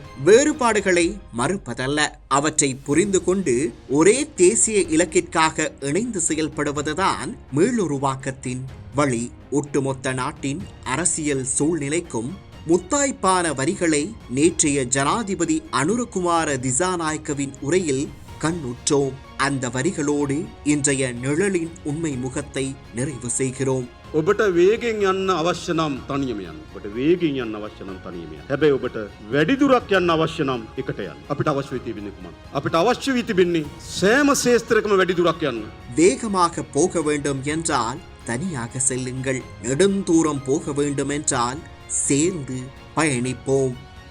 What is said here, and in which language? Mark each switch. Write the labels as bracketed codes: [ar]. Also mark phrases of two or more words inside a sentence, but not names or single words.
[ta] வேறுபாடுகளை மறுப்பதல்ல, அவற்றை புரிந்து கொண்டு ஒரே தேசிய இலக்கிற்காக இணைந்து செயல்படுவதுதான் மீளுருவாக்கத்தின் வழி. ஒட்டுமொத்த நாட்டின் அரசியல் சூழ்நிலைக்கும் முத்தாய்ப்பான வரிகளை நேற்றைய ஜனாதிபதி அனுரகுமார திசாநாயக்கவின் உரையில் கண்ணுற்றோம். அந்த வரிகளோடு இன்றைய நிழலின் உண்மை முகத்தை நிறைவு செய்கிறோம். [si] ඔබට වේගෙන් යන්න අවශ්‍ය නම් තනියම යන්න. ඔබට වේගෙන් යන්න අවශ්‍ය නම් තනියම යන්න. හැබැයි ඔබට වැඩි දුරක් යන්න අවශ්‍ය නම් එකට යන්න. අපිට අවශ්‍ය වෙ තිබෙන්නේ කුමක්ද? අපිට අවශ්‍ය වී තිබෙන්නේ සෑම ශේස්ත්‍රයකම වැඩි දුරක් යන්න. [ta] வேகமாக போக வேண்டும் என்றால் தனியாக செல்லுங்கள். நெடுந்தூரம் போக வேண்டும் என்றால் சேர்ந்து பயணிப்போம்.